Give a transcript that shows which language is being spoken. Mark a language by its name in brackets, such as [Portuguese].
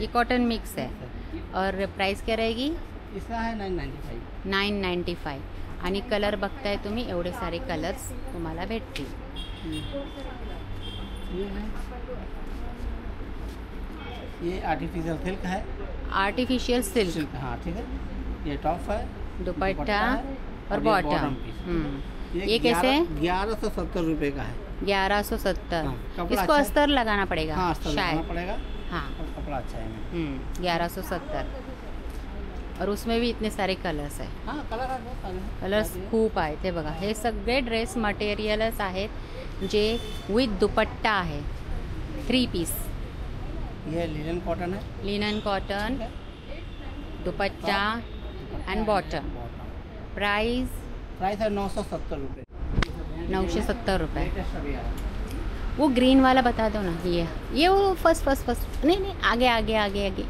[Hindi] ये cotton mix है. और प्राइस क्या रहेगी? इसका है 995. 995. [Marathi] आणि कलर बघताय तुम्ही, एवढे सारे कलर्स तुम्हाला भेटतील. [Hindi] ये है, ये आर्टिफिशियल सिल्क है. आर्टिफिशियल सिल्क, सिल्क, हाँ ठीक है. ये टॉप है, दुपट्टा है, और ये बॉटम. [English] bottom piece. [Hindi] ये कैसे? 1170 रुपये का है. 1170. हाँ, कपड़ा इसको अच्छा है. अस्तर लगाना पड़ेगा. हाँ, अस्तर लगाना शायद. पड़ेगा. हाँ. और कपड़ा अच्छा है. 1170. और उसमें भी इतने सारे कलर्स आहे. हाँ, कलर आहे बहुत सारे. [Marathi] कलर्स खूप आहेत. हे बघा, हे सगळे ड्रेस मटेरियलच आहेत जे विथ दुपट्टा आहे. 3 पीस. [Hindi] ये लिनन कॉटन है. Linen cotton, dupatta and bottom. Price price है 970 रुपये. 970 रुपये. लेटेस्ट अभी आया है. वो ग्रीन वाला बता दो ना. ये वो फर्स्ट नहीं, आगे.